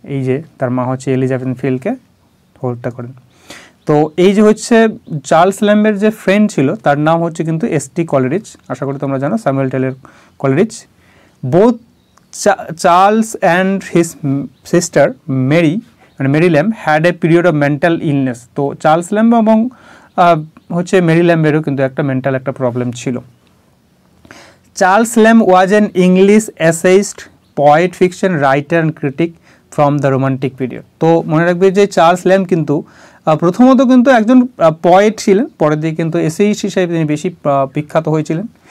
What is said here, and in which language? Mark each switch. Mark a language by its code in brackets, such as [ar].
[bn] এই যে তার মা হচ্ছে এলিজাবেথ ফিল্ডকে হত্যা করেন। তো এই যে হচ্ছে চার্লস ল্যাম্বের যে ফ্রেন্ড ছিল তার নাম হচ্ছে কিন্তু এসটি কলেরিজ, আশা করি তোমরা জানো, Samuel Taylor কলেরিজ। [en] Both Charles and his sister Mary Lamb had a period of mental illness. [bn] তো চার্লস ল্যাম্ব এবং হচ্ছে মেরি ল্যাম্বেরও কিন্তু একটা মেন্টাল একটা প্রবলেম ছিল। [en] Charles Lamb was an English essayist, poet, fiction writer and critic from the Romantic period. [bn] তো মনে রাখবে যে চার্লস ল্যাম্ব কিন্তু প্রথমত কিন্তু একজন পোয়েট ছিলেন, পরের দিকে কিন্তু এসেইস্ট হিসেবে তিনি বেশি বিখ্যাত হয়েছিলেন।